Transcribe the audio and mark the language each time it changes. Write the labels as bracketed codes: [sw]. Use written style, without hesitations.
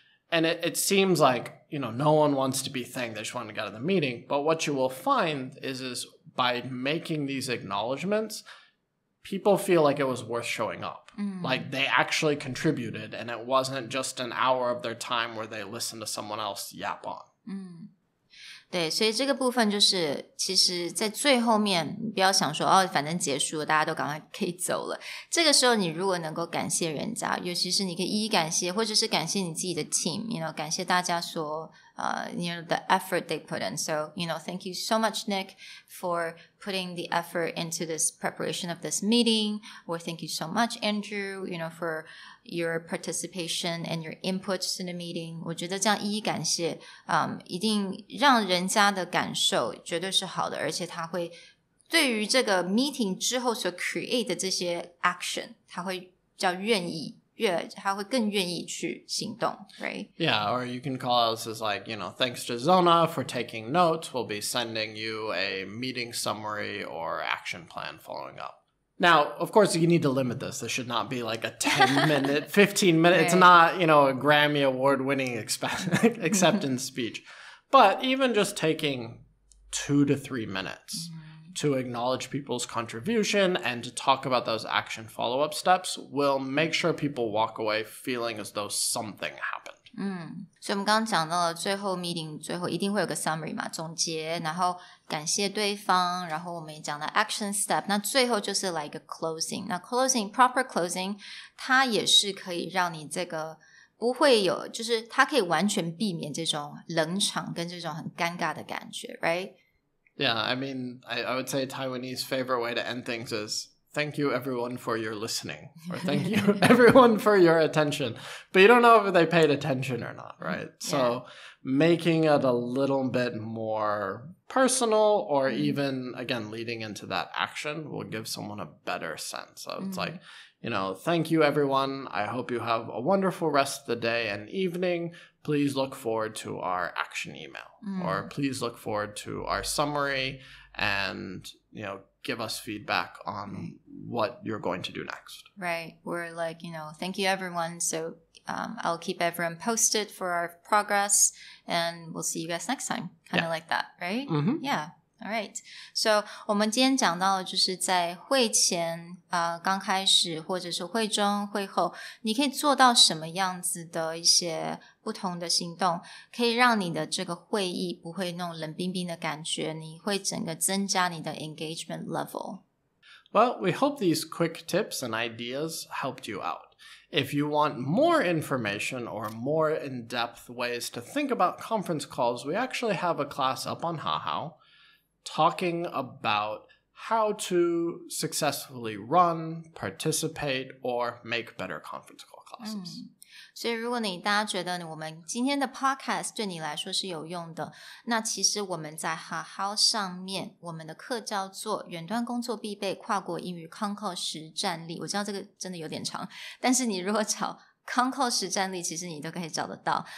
[en] And it seems like, no one wants to be thanked. They just want to get out of the meeting. But what you will find is by making these acknowledgements, people feel like it was worth showing up. Like they actually contributed and it wasn't just an hour of their time where they listened to someone else yap on. [zh] 对，所以这个部分就是其实在最后面你不要想说反正结束了大家都赶快可以走了，这个时候你如果能够感谢人家，尤其是你可以一一感谢，或者是感谢你自己的 team， 感谢大家所 [en] the effort they put in. So, thank you so much, Nick, for putting the effort into this preparation of this meeting. Or thank you so much, Andrew, for your participation and your inputs in the meeting. [zh] 我觉得这样一一感谢一定让人家的感受绝对是好的，而且他会对于这个 meeting 之后所 create 的这些 action 他会比较愿意他会更愿意去行动 right? [en] Yeah, or you can call us as thanks to Zona for taking notes. We'll be sending you a meeting summary or action plan following up. Now, of course, you need to limit this. This should not be like a 10-minute, 15-minute. Right. It's not, a Grammy Award-winning acceptance speech. But even just taking 2 to 3 minutes to acknowledge people's contribution and to talk about those action follow-up steps will make sure people walk away feeling as though something happened. [zh] 所以我们刚刚讲到了最后 meeting 最后一定会有个 summary 嘛，总结，然后感谢对方，然后我们也讲到 action step， 那最后就是来一个 closing。那 closing proper closing 它也是可以让你这个不会有，就是它可以完全避免这种冷场跟这种很尴尬的感觉 right? [en] Yeah, I would say Taiwanese favorite way to end things is thank you everyone for your listening, or thank you everyone for your attention. But you don't know if they paid attention or not, right? Yeah. So making it a little bit more personal or even, again, leading into that action will give someone a better sense. So it's like, thank you everyone. I hope you have a wonderful rest of the day and evening. Please look forward to our action email or please look forward to our summary and, give us feedback on what you're going to do next. Right. We're like, thank you everyone. So I'll keep everyone posted for our progress and we'll see you guys next time. Kind of like that, right? Mm-hmm. Yeah. All right. [zh] So 我们今天讲到的就是在会前刚开始或者是会中会后你可以做到什么样子的一些不同的行动可以让你的这个会议不会那种冷冰冰的感觉你会整个增加你的 engagement level. [en] Well, we hope these quick tips and ideas helped you out. If you want more information or more in-depth ways to think about conference calls, we actually have a class up on Hahao talking about how to successfully run, participate, or make better conference call classes. [zh] 所以如果大家觉得我们今天的 podcast 对你来说是有用的，那其实我们在 Hahao 上面我们的课叫做远端工作必备跨国英语 Concall 实战力。我知道这个真的有点长，但是你如果找Concall 实战力其实你都可以找得到。